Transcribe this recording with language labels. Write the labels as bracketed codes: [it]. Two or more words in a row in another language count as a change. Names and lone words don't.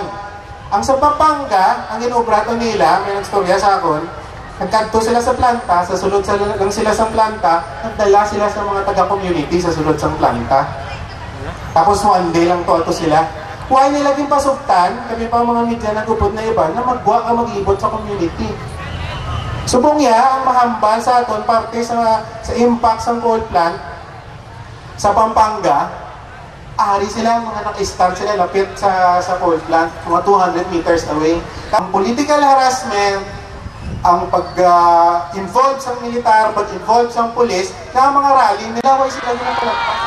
[hil] Ang sa Pampanga, ang inubrato nila, may nagstorya sa akon, nagkanto sila sa planta, sa sulod lang sila sa planta, nagdala sila sa mga taga-community sa sulod sa planta. Tapos one day lang to sila. Huwag nila din pasugtan, kami pa mga media nagupod na iba, na magwa ka mag-ibot sa community. Subong ang mahambal sa aton, parte sa impact sa coal plant, sa Pampanga, ari sila, mga naka-stand sila, lapit sa coal plant, mga 200 [en] meters away. [hil] Ang [en] political harassment, [hil] ang pag-involve sa militar, pag-involve sa police, na mga rally, nilaway sila ng palagpas.